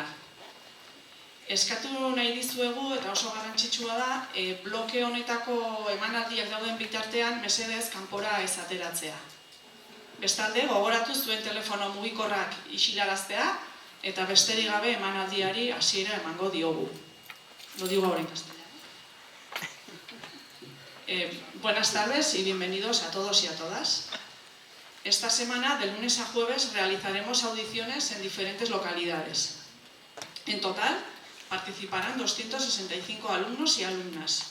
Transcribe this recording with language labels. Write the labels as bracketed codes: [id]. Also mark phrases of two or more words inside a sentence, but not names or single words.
[eu] Eskatu nahi dizuegu eta oso garrantzitsua da bloke honetako emanaldiak dauden bitartean mesedez kanpora ez ateratzea. Bestalde, gogoratu zuen telefono mugikorrak isilaraztea eta besterik gabe emanaldiari hasiera emango diogu. [es] Lo digo ahora en castellano. Buenas tardes y bienvenidos a todos y a todas. Esta semana, de lunes a jueves, realizaremos audiciones en diferentes localidades. En total, participarán 265 alumnos y alumnas.